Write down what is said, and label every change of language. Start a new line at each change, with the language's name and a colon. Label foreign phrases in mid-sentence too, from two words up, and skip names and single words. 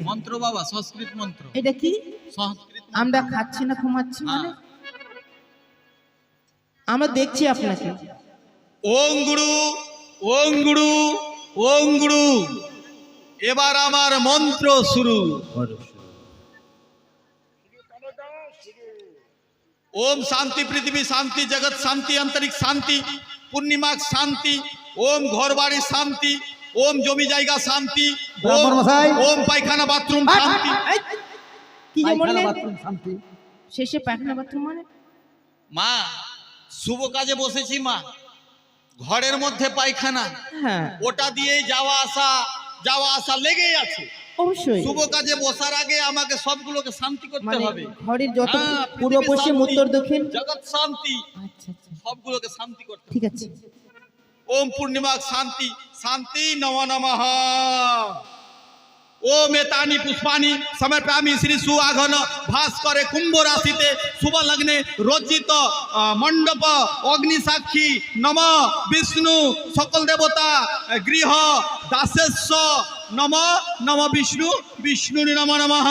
Bangla: মন্ত্র বাবা, সংস্কৃত মন্ত্র। এটা কি? সংস্কৃত মন্ত্র। আমরা খাচ্ছি না ঘুমাচ্ছি মানে? আমরা দেখছি আপনাকে। ওং গুরু, ওং গুরু, ওং গুরু। এবার আমার মন্ত্র শুরু।
Sanskrit: ओम शांति पृथ्वी शांति जगत शांति अंतरिक्ष शांति पूर्णिमा शांति ओम
Bangla: ঘর বাড়ি
Sanskrit: शांति ओम
Bangla: জমি জায়গা
Sanskrit: शांति
Bangla: ব্রাহ্মণ মশাই।
Sanskrit: ओम पायखाना बाथरूम शांति।
Bangla: এই, কি যে পায়খানা, বললেন? বাথরুম, শান্তি। শেষে পায়খানা বাথরুম মানে? মা শুভ কাজে বসেছি মা, ঘরের মধ্যে পায়খানা, হ্যাঁ ওটা দিয়েই যাওয়া আসা লেগেই আছে। অবশ্যই। শুভ কাজে বসার আগে আমাকে সবগুলোকে শান্তি করতে মানে হবে। ঘরের যত হ্যাঁ, পূর্ব পৃথিবী পশ্চিম শান্তি, উত্তর দক্ষিণ। জগৎ শান্তি, আচ্ছা আচ্ছা সবগুলোকে শান্তি করতে হবে। ঠিক আছে।
Sanskrit: ओम पूर्णिमा शांति शांति नमो नमः। ओम एतानि पुष्पाणि समर्पयामि श्री सुआघन भास्करे कुंभ राशिते शुभ लग्ने रचित मंडप अग्नि साक्षी नम विष्णु सकल देवता गृह दासेश्व नम नम विष्णु विष्णु नमो नमः।